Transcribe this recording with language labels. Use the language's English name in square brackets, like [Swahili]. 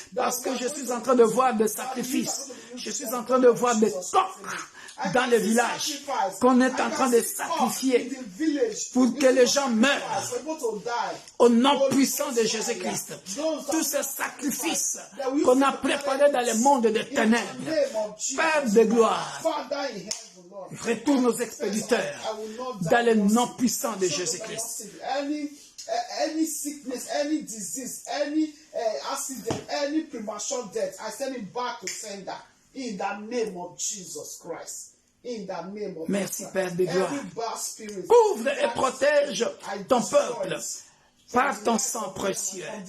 [French] Parce que je suis en train de voir des sacrifices. Je suis en train de voir des coqs dans le village qu'on est en train de sacrifier pour que les gens meurent au nom puissant de Jésus-Christ. Tous ces sacrifices qu'on a préparés dans le monde des ténèbres, Père de gloire, retourne aux expéditeurs dans le nom puissant de Jésus-Christ. [English] Any sickness, any disease, any accident, any premature death, I send it back to sender in the name of Jesus Christ. In the name of [French] Merci Père de gloire. [English] spirit, [French] Couvre et protège ton peuple par ton sang précieux.